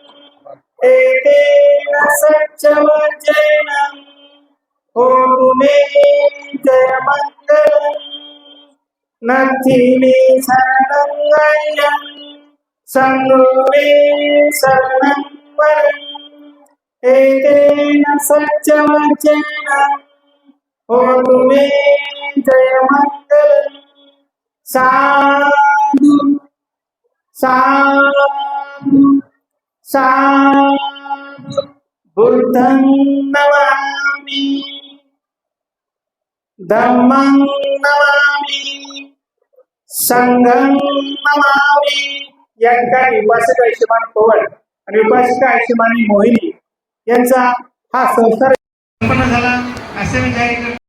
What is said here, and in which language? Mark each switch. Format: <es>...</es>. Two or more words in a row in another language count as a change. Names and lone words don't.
<pi>एतेन सत्यवचेन होतु मे जयमङ्गलम् नथिने शरणं गय्यं संगो मे शरणं परं एतेन सत्यवचेन होतु मे जयमङ्गलम् साधु साधु साधु बुद्धं नमामि धम्मं नमामि संघं नमामि</pi> <mr>या ठिकाणी उपासक आयुष्यमान पवन आणि उपासिका आयुष्यमानी मोहिनी यांचा हा संस्कार संपन्न झाला असे मी जाहीर</mr>